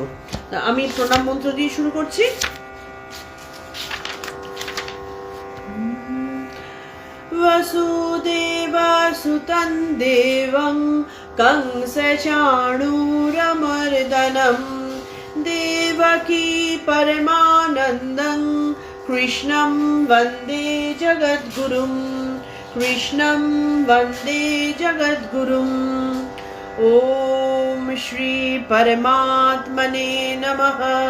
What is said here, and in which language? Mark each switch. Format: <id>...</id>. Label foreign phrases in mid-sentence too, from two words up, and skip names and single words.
<bn>আমি প্রণাম মন্ত্র দিয়ে শুরু করছি।</bn> <sa>বসুদেবাসুতং দেবং কংসচাণূরমর্দনম देवकी परमानन्दं कृष्णं वन्दे जगद्गुरुं कृष्णं वन्दे जगद्गुरुम्। ॐ श्री परमात्मने नमः।</sa>